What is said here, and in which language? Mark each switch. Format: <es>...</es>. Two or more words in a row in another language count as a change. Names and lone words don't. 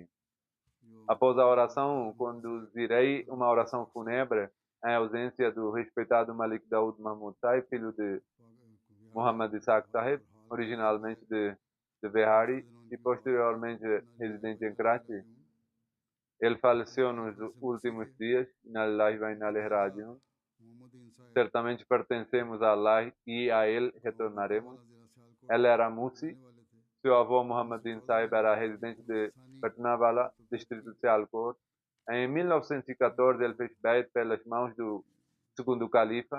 <pt>Após a oração, conduzirei uma oração fúnebre em ausência do respeitado Malik Daoud Mahmud Sai, filho de Muhammad Isaac Sahib, originalmente de Behari e posteriormente residente em Karachi. Ele faleceu nos últimos dias.</pt> <ar>إنا لله وإنا إليه راجعون.</ar> <pt>Certamente pertencemos a Allah e a Ele retornaremos. Ele era Musi. Seu avô Muhammadin Sahib era residente de Patnawala, distrito de Sialkot. Em 1914 ele fez bait pelas mãos do segundo califa.</pt>